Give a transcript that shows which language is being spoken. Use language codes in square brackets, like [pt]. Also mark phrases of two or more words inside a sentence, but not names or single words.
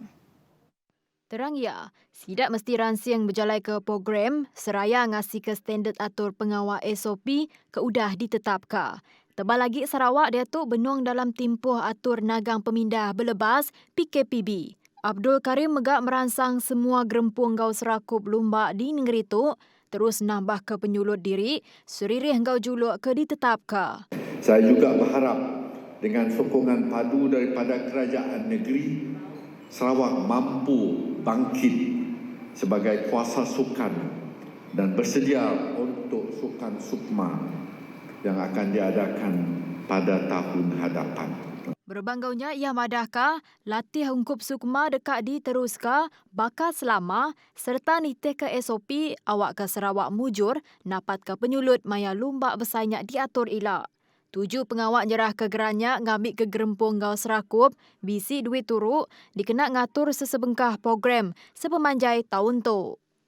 [iba] Terang ya, sidak mesti ransiang berjalai ke program seraya ngasih ke standard atur pengawal SOP ke udah ditetapkan. Tebal lagi Sarawak dia tu benung dalam timpuh atur nagang pemindah berlebas PKPB. Abdul Karim megak merangsang semua gerempung gau serakup lumba di negeri tu terus nambah ke penyulut diri seririh gau juluk ke ditetapkan. [ms] Saya juga berharap dengan sokongan padu daripada kerajaan negeri, Sarawak mampu bangkit sebagai kuasa sukan dan bersedia untuk sukan Sukma yang akan diadakan pada tahun hadapan. [iba] Berbanggaunya ia madahkah latih ungkup Sukma dekat diteruskan bakal selama serta nitih ke SOP awak ke Sarawak mujur napat ke penyulut maya lumba bersainyak diatur elak. 7 pengawak nyerah ke gerannya ngambil ke gerempung gau serakup, bisi duit turuk, dikena ngatur sesebengkah program sepemanjai tahun tu.